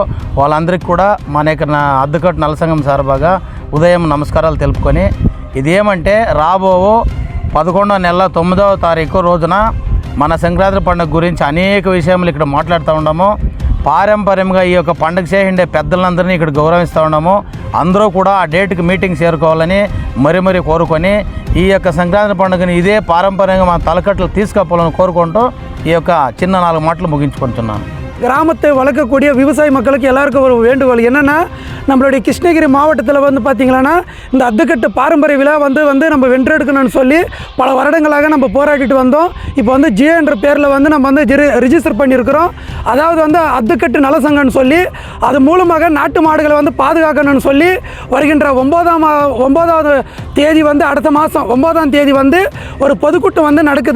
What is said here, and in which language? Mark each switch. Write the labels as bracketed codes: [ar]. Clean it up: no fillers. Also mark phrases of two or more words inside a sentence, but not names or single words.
[te] వాళ్ళందరికీ కూడా మన యొక్క అద్దుకట్టు నలసంగం సార్బాగా ఉదయం నమస్కారాలు తెలుపుకొని, ఇది ఏమంటే రాబో 11వ నెల 9వ తారీఖు రోజున మన సంక్రాంతి పండుగ గురించి అనేక విషయాలు ఇక్కడ మాట్లాడుతూ ఉన్నాము. పారంపర్యంగా ఈ యొక్క పండుగ చేసిండే పెద్దలందరినీ ఇక్కడ గౌరవిస్తూ ఉన్నాము. అందరూ కూడా ఆ డేట్కి మీటింగ్ చేరుకోవాలని మరీ కోరుకొని, ఈ యొక్క సంక్రాంతి పండుగని ఇదే పారంపర్యంగా మన తలకట్లు తీసుకపోవాలని కోరుకుంటూ ఈ యొక్క చిన్న 4 మాటలు ముగించుకుంటున్నాను. [ta] கிராமத்தை வளர்க்கக்கூடிய விவசாய மக்களுக்கு எல்லாருக்கும் ஒரு வேண்டுகோள் என்னென்னா, நம்மளுடைய கிருஷ்ணகிரி மாவட்டத்தில் பார்த்திங்கன்னா இந்த அத்துக்கட்டு பாரம்பரிய விழா நம்ம வென்றெடுக்கணும்னு சொல்லி பல வருடங்களாக நம்ம போராடிட்டு வந்தோம். இப்போ ஜிஏ என்ற பேரில் நம்ம ரிஜிஸ்டர் பண்ணியிருக்கிறோம். அதாவது அத்துக்கட்டு நலசங்கம்னு சொல்லி அது மூலமாக நாட்டு மாடுகளை பாதுகாக்கணும்னு சொல்லி வருகின்ற 9ஆவது தேதி அடுத்த மாதம் 9ஆம் தேதி ஒரு பொதுக்கூட்டம் நடக்குது.